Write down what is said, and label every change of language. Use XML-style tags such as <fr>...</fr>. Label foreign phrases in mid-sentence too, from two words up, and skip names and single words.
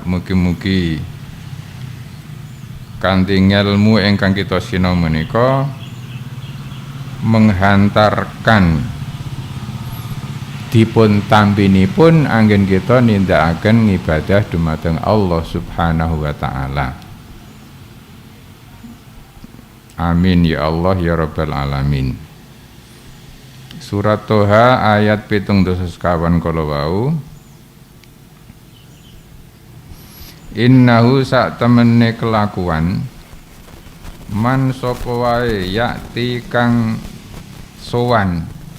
<jv>Mugi-mugi kanthi ilmu ingkang kita sinau menika menghantarkan dipun tampinipun anggen kita nindakaken ibadah dumateng</jv> <ar>الله سبحانه وتعالى. آمين يا الله يا رب العالمين.</ar> <jv>Surat Toha ayat 17 kala wau, innahu sak temene kelakuan man sapa wae yakti kang sowan</jv>